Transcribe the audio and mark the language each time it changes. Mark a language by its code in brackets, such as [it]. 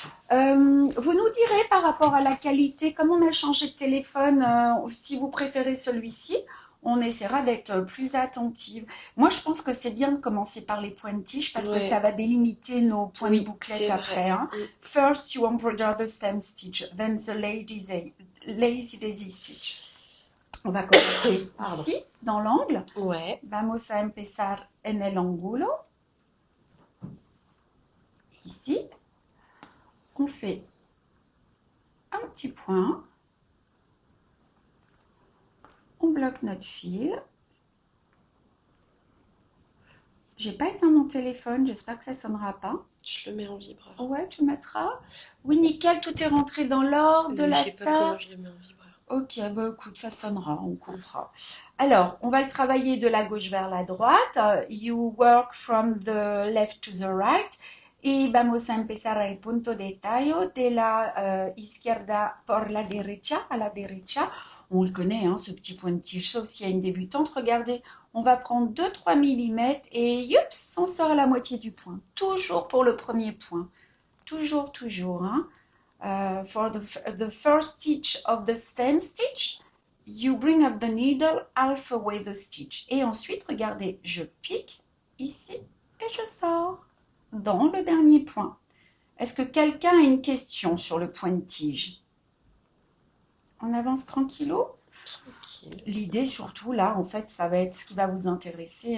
[fr] Vous nous direz par rapport à la qualité, comme on a changé de téléphone, si vous préférez celui-ci, on essaiera d'être plus attentive. Moi, je pense que c'est bien de commencer par les points de tige parce que ça va délimiter nos points de bouclette après. Hein. [en] First, you embroider the stem stitch, then the lazy daisy stitch. [fr] On va commencer ici, dans l'angle. Ouais. [es] Vamos a empezar en el ángulo. [fr] Ici. On fait un petit point. On bloque notre fil. J'ai pas éteint mon téléphone, j'espère que ça sonnera pas. Je le mets en vibreur. Ouais, tu mettras. Oui, nickel, tout est rentré dans l'ordre de la Je sais pas comment je le mets en vibreur. Ok, bah écoute, ça sonnera, on comprend. Alors, on va le travailler de la gauche vers la droite. [en] You work from the left to the right. [es] Y vamos a empezar el punto de tallo de la izquierda por la derecha à la derecha. [fr] On le connaît, hein, ce petit point de tige, sauf s'il y a une débutante. Regardez, on va prendre 2-3 mm et youps, on sort à la moitié du point. Toujours pour le premier point. Toujours. Hein. [en] For the first stitch of the stem stitch, you bring up the needle half away the stitch. [fr] Et ensuite, regardez, je pique ici et je sors dans le dernier point. Est-ce que quelqu'un a une question sur le point de tige? On avance tranquillou? Tranquille. L'idée surtout là, en fait, ça va être ce qui va vous intéresser.